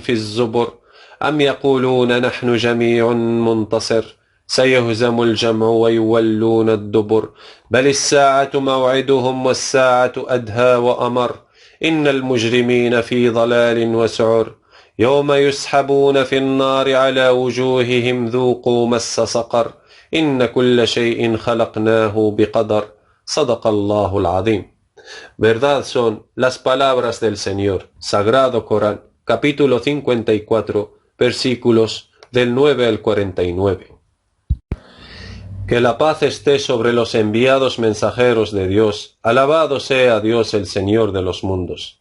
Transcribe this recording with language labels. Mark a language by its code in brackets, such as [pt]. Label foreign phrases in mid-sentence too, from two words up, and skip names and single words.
[ar] في الزبر أم يقولون نحن جميع منتصر سيهزم الجمع ويولون الدبر بل الساعة موعدهم والساعة أدهى وأمر إن المجرمين في ضلال وسعر يوم يسحبون في النار على وجوههم ذوقوا مس سقر إن كل شيء خلقناه بقدر صدق الله العظيم. [es] Verdad son las palabras del Señor, Sagrado Corán, capítulo 54, versículos del 9 al 49. Que la paz esté sobre los enviados mensajeros de Dios, alabado sea Dios el Señor de los mundos.